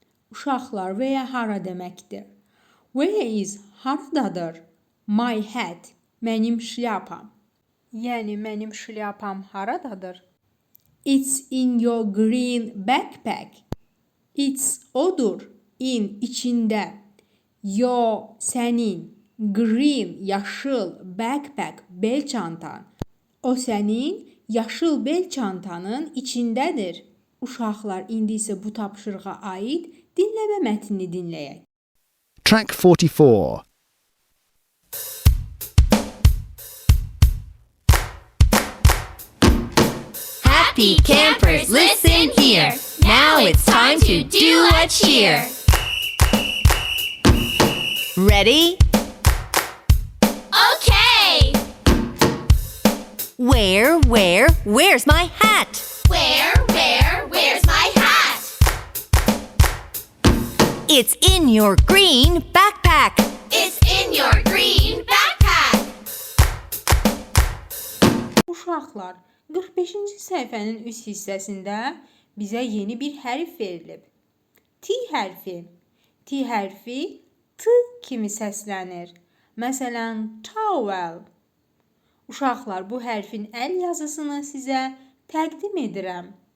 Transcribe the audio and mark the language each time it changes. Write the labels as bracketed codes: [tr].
[az] Uşaqlar, where hara deməkdir? Where is haradadır? [en] My hat, [az] mənim şlyapam. Yəni, mənim şlyapam haradadır? [en] It's in your green backpack. [az] It's odur. In, içində. Your, sənin. Green, yaşıl, backpack, bel çantan. O sənin yaşıl bel çantanın içindədir. Uşaqlar, indi isə bu tapşırığa aid dinləmə mətnini dinləyək. [en] Track 44. Happy campers, listen here. Now it's time to do a cheer. Ready? Okay. Where's my hat? Where's my hat? It's in your green backpack. It's in your green backpack. [az] Uşaqlar, 45-ci səhifənin üst hissəsində bizə yeni bir hərf verilib. T hərfi. T hərfi T kimi səslənir. Məsələn, towel. Uşaqlar, bu hərfin əl yazısını sizə təqdim edirəm.